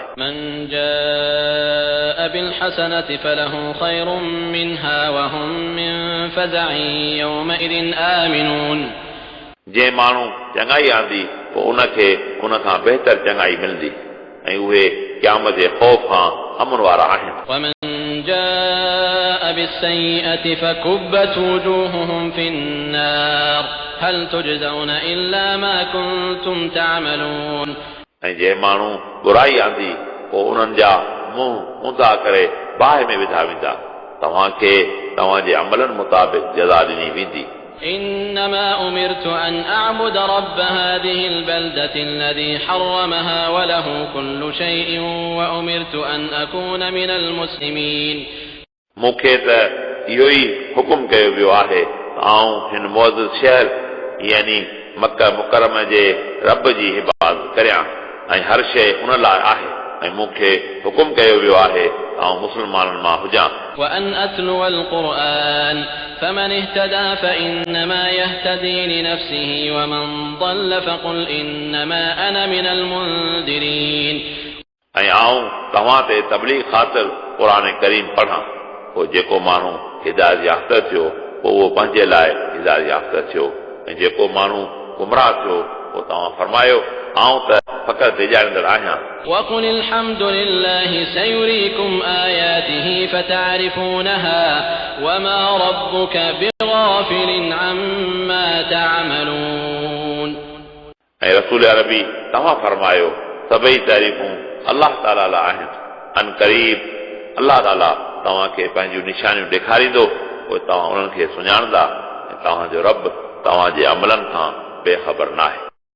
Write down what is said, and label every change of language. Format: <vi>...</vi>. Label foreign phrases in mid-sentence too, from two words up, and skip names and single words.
<ar>من جاء بالحسنة فله خير منها وهم من فزع يومئذ آمنون</ar> <sd>जंहिं माण्हू चङाई आंदी पोइ उनखे उन खां बहितर चङाई मिलंदी ऐं उहे क़यामत जे ख़ौफ़ खां अमन वारा आहिनि</sd> <ar>ومن جاء بالسيئة فكبت وجوههم في النار هل تجزون إلا ما كنتم تعملون</ar> <sd>ऐं जंहिं माण्हू बुराई आंदी पोइ उन्हनि जा मुंहुं ऊंधा करे बाहि में विधा वेंदा तव्हांखे तव्हांजे अमलनि मुताबिक़ जज़ा ॾिनी वेंदी</sd> <ar>إنما أمرت أن أعبد رب هذه البلدة الذي حرمها وله كل شيء وأمرت أن أكون من المسلمين</ar> <sd>मूंखे त इहो ई हुकुम कयो वियो आहे आऊं हिन मौजूद शहर यानी मक्का मुकरम जे रब जी हिफ़ाज़त करियां ऐं हर शइ उन लाइ आहे ऐं मूंखे हुकुम कयो वियो आहे आऊं मुस्लमाननि मां हुजां</sd> <ar>وأن أتلو القرآن فمن اهتدى فإنما يهتدي لنفسه ومن ضل فقل إنما أنا من المنذرين</ar> <sd>ऐं आऊं तव्हां ते तबलीग ख़ातिर क़ुर करीम पढ़ां पोइ जेको माण्हू हिदायत याफ़्ता थियो पोइ उहो पंहिंजे लाइ हिदायत याफ़्ता थियो ऐं जेको माण्हू गुमराह थियो पोइ तव्हां फरमायो आऊं त फ़क़ति ॾेजारींदड़ आहियां</sd> <ar>وقل الحمد لله سيريكم آياته فتعرفونها وما ربك بغافل عما تعملون</ar> <sd>ऐं रसूल अरबी तव्हां फरमायो सभई तारीफ़ूं अल्लाह ताला लाइ आहिनि अन क़रीब अल्लाह ताला तव्हांखे पंहिंजूं निशानियूं ॾेखारींदो पोइ तव्हां उन्हनि खे सुञाणंदा ऐं तव्हांजो रब तव्हांजे अमलनि खां बेख़बर नाहे</sd>